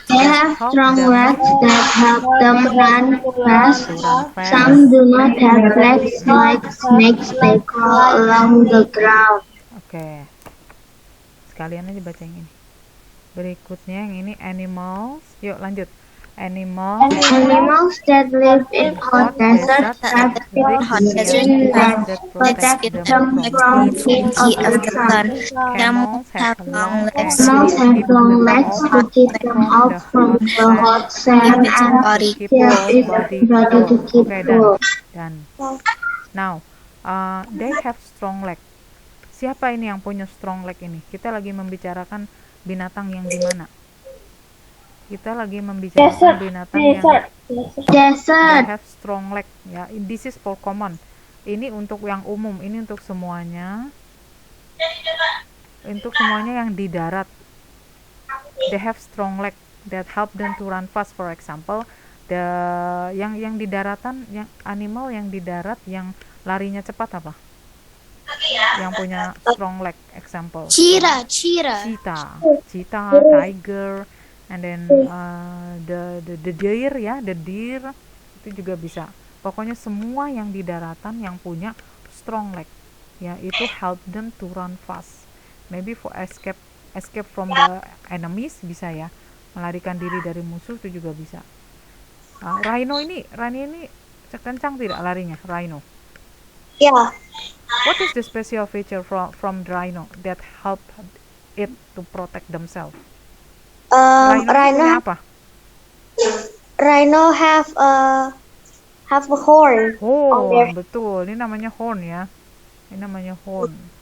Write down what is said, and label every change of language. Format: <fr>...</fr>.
<en>They have strong legs that help them run fast. To run fast. Some do not have legs like snakes. They crawl along the ground.</en> <id>Oke. Sekalian aja baca yang ini. Berikutnya yang ini animals. Yuk lanjut. Animals</id> <en>Animals that live in hot deserts have thick skin that protect them from heat of the sun. Camels have long legs Animals have long legs to keep them off from the hot sun and keep keep its body body to keep</en> <id>Oke,</id> <en>cool. dan now they have strong leg.</en> <id>Siapa ini yang punya strong leg ini? Kita lagi membicarakan binatang yang di mana? Kita lagi membicarakan binatang yang they</id> <en>Desert. have strong leg ya. This is for common.</en> <id>Ini untuk yang umum, ini untuk semuanya. Untuk semuanya yang di darat.</id> <en>They have strong leg that help them to run fast.</en> <id>For example, yang di daratan, yang animal yang di darat yang larinya cepat apa?</id> <en>Yang punya strong leg, example. Cheetah. Cheetah, tiger, and then the deer ya, the deer itu juga bisa.</en> <id>Pokoknya semua yang di daratan yang punya strong leg ya, itu help them to run fast. Maybe for escape from the enemies bisa ya, melarikan diri dari musuh itu juga bisa. Rhino ini kencang tidak larinya, rhino?</id> <en>Yeah. What is the special feature from the rhino that help it to protect themselves? Rhino</en> <id>apa?</id> <en>Rhino have a horn.</en> <id>Horn, betul. Ini namanya horn ya. Ini namanya horn.</id>